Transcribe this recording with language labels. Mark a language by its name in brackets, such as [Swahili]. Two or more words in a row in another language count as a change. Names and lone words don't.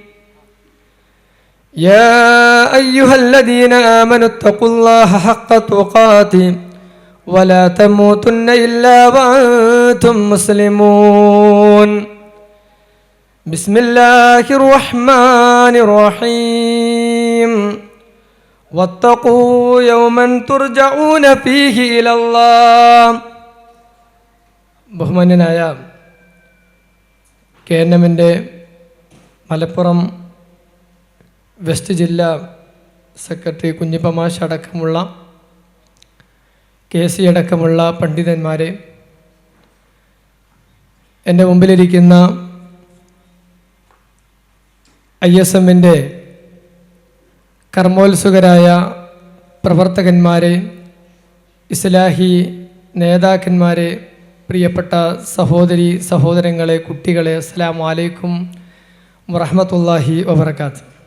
[Arabic] يا أيها الذين آمنوا اتقوا الله حق تقاته ولا تموتن إلا وأنتم مسلمون بسم الله الرحمن الرحيم واتقوا يوما ترجعون فيه إلى الله ബഹുമാന്യനായ [Malayalam] കേരളമിൻ്റെ മലപ്പുറം വെസ്റ്റ് ജില്ലാ സെക്രട്ടറി കുഞ്ഞിപ്പമാഷ് അടക്കമുള്ള KC അടക്കമുള്ള പണ്ഡിതന്മാരെ, എൻ്റെ മുമ്പിലിരിക്കുന്ന ISMൻ്റെ കർമ്മോത്സുകരായ പ്രവർത്തകന്മാരെ, ഇസ്ലാഹി നേതാക്കന്മാരെ, പ്രിയപ്പെട്ട സഹോദരി സഹോദരങ്ങളെ, കുട്ടികളെ, [Arabic] السلام عليكم ورحمة الله وبركاته.